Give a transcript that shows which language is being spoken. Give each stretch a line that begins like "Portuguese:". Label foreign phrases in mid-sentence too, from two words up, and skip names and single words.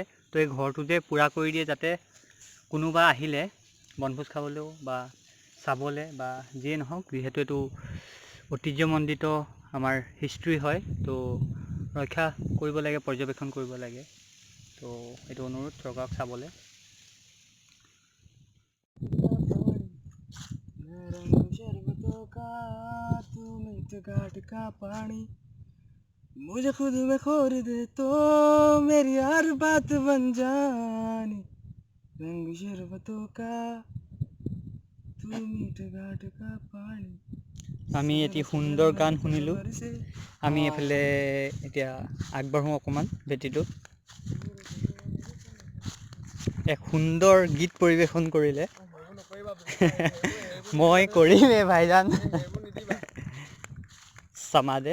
Assamese: তো এই ঘৰটো যে পূৰা কৰি দিয়ে, যাতে কোনোবা আহিলে বনভোজ খাবলৈও বা চাবলৈ বা যিয়ে নহওক, যিহেতু এইটো ঐতিহ্যমণ্ডিত আমাৰ হিষ্ট্ৰী হয়, তো ৰক্ষা কৰিব লাগে, পৰ্যবেক্ষণ কৰিব লাগে। তো এইটো অনুৰোধ চৰকাৰক চাবলৈ।
Hindi: मुझे खुद में खोर दे तो मेरी हर बात बन जानी रंग शरबतों का तू मीठे घाट का पानी।
Assamese: আমি এটি সুন্দৰ গান শুনিলোঁ। আমি এফালে এতিয়া আগবাঢ়োঁ অকণমান ভেটিটোত। এক সুন্দৰ গীত পৰিৱেশন কৰিলে। মই কৰিমেই ভাইজান সমাজে।